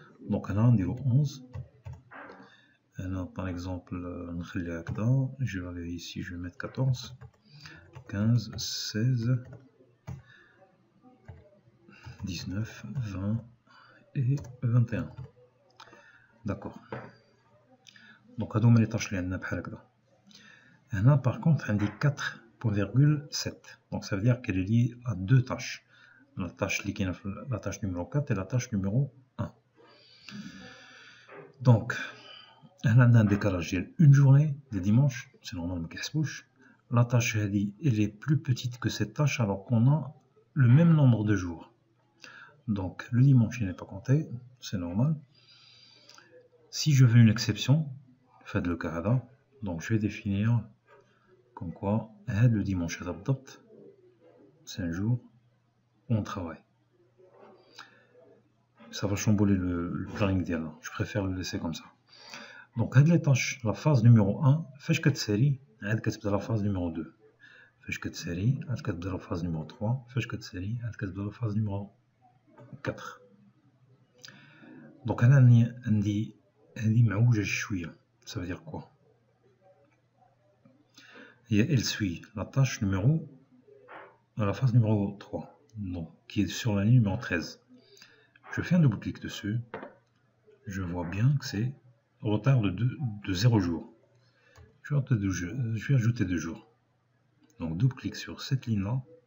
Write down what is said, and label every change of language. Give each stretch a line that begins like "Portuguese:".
French: Donc là, on dit 11. Alors, par exemple, je vais aller ici, je vais mettre 14, 15, 16, 19, 20 et 21. D'accord.
Arabic: Donc, هادو هما
French: les tâches
Arabic: اللي عندنا بحال هكذا.
French: هنا par contre عندي 4.7. Donc ça veut dire qu'elle est liée à deux tâches. La tâche
Arabic: اللي كاينه في
French: la tâche numéro 4 et la tâche numéro 1. Donc هنا عندنا un décalage ديال une journée de dimanche, c'est normal
Arabic: ما كيحسبوش.
French: La tâche هادي elle est plus petite que cette tâche alors qu'on a le même nombre de jours. Donc le dimanche il n'est pas compté, c'est normal. Si je veux une exception, faites le cas هذا. Donc je vais définir comme quoi le dimanche
Arabic: هذا بالضبط
French: c'est un jour où on travaille. Ça va chambouler le planning ديالنا. Je préfère le laisser comme ça. Donc هاد les tâches, la phase numéro 1
Arabic: فاش كتسالي عاد كتبدا
French: la phase numéro 2.
Arabic: فاش كتسالي عاد كتبدا
French: la phase numéro 3.
Arabic: فاش كتسالي عاد كتبدا
French: la phase numéro 4.
Arabic: Donc أنا عندي هادي معوجة شوية.
French: Ça veut dire quoi? Et elle suit la tâche numéro à la phase numéro 3, donc qui est sur la ligne numéro 13. Je fais un double-clic dessus. Je vois bien que c'est retard de 0 jours. Je vais ajouter 2 jours. Donc double-clic sur cette ligne-là.